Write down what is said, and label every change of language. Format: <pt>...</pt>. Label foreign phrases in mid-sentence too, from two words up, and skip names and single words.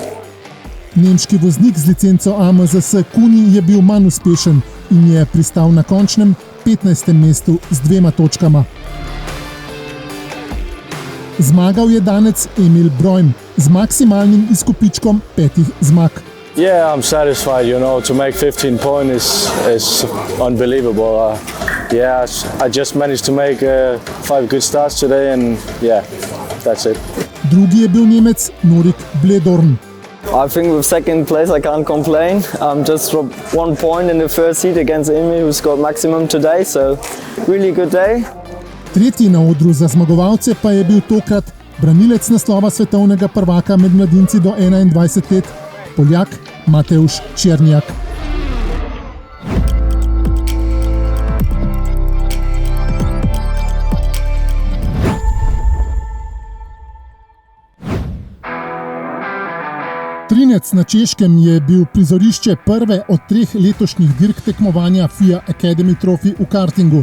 <sl>Nemški voznik z licenco AMZS Kuni je bil manj uspešen in je pristal na končnem 15. mestu z 2 točkama. Zmagal je danec Emil Brojm z maksimalnim izkupičkom 5 zmag.</sl> <en>Yeah, I'm satisfied, you know, to make 15 points is unbelievable. yeah, I just managed to make 5 good starts today, and yeah, that's it.</en> <sl>Drugi je bil Nemec Norik Bledorn.</sl> <en>I think with second place I can't complain. Just dropped 1 point in the first heat against Emil, who scored maximum today, so really good day.</en> <sl>Tretji na odru za zmagovalce pa je bil tokrat branilec naslova svetovnega prvaka med mladinci do 21 let, Poljak Mateusz Černjak. Trinec na Češkem je bil prizorišče prve od 3 letošnjih dirk tekmovanja FIA Academy Trophy v kartingu.</sl>